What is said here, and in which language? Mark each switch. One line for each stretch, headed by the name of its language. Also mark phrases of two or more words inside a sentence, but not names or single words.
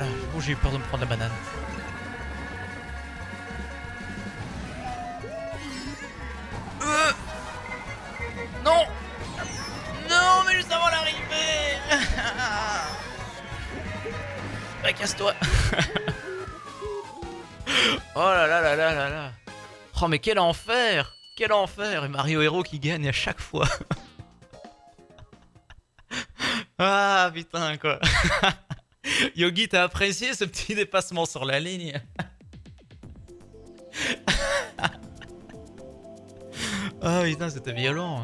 French: Oh, j'ai eu peur de me prendre la banane. Non. Non, mais juste avant l'arrivée. Bah, casse-toi. Oh là là là là là là. Oh mais quel enfer. Quel enfer. Et Mario Hero qui gagne à chaque fois. Ah putain quoi. Yogi, t'as apprécié ce petit dépassement sur la ligne? Oh putain, c'était violent.